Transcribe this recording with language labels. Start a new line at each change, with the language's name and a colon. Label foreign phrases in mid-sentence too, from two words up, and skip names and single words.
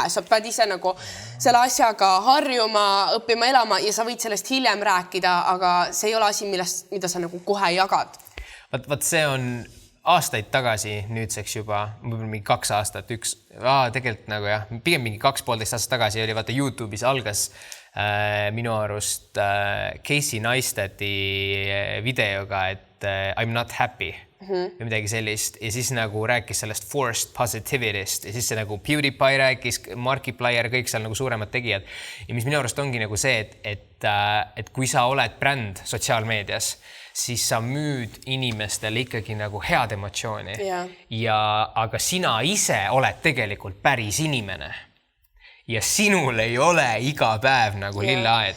Estonian: Sa pead ise nagu selle asjaga harjuma, õppima elama ja sa võid sellest hiljem rääkida, aga see ei ole asi, mida sa nagu kohe jagad. Vaat see on aastaid tagasi, nüüdseks juba, mingi 2 aastat, tegelikult nagu jah, pigem mingi 2,5 aastat tagasi oli vaata YouTube'is algas minu arust Casey Neistati videoga, et
English: I'm not happy
Estonian: või midagi sellist ja siis nagu rääkis sellest
English: forced positivity'st
Estonian: ja siis see nagu PewDiePie rääkis, Markiplier, kõik seal nagu suuremad tegijad ja mis minu arust ongi nagu see, et kui sa oled bränd sotsiaalmeedias, siis sa müüd inimestele ikkagi nagu head emotsiooni aga sina ise oled tegelikult päris inimene ja sinul ei ole iga päev nagu lilleaed.